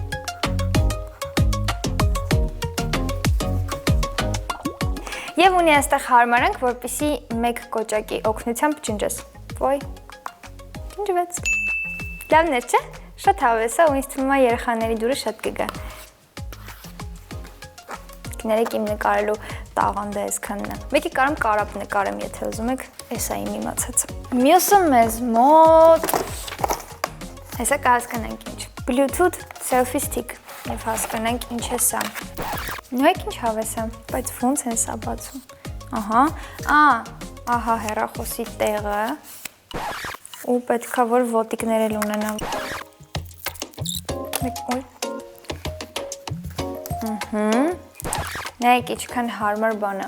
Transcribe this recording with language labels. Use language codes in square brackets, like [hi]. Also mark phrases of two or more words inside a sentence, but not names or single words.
[hy] Եվ ունի այստեղ հարմարանք, որպեսի մեկ կոճակի օգնությամբ ջնջես։ Ոյ, ջնջվեց։ Լավներ չէ, շատ հավես է ու ինձ թվում է երեխաների դուրը շատ կգա։ Կներեք իմ նկարելու տաղանդը այսքանն է։ Մեկի կարամ կարապ նկարեմ, եթե ուզում եք, էս է իմ իմացածը։ Մյուսը մեզ մոտ, հեսա կհասկանանք ինչ։ [en] Bluetooth selfie stick, [hy] և հասկանանք ինչ է սա։ Նույնք ինչ հավես է, բայց ոնց են սա բացում։ Ահա հեռախոսի տեղը ու պետքա որ ոտիկներ էլ ունենա։ Նայեք ինչքան հարմար բան է։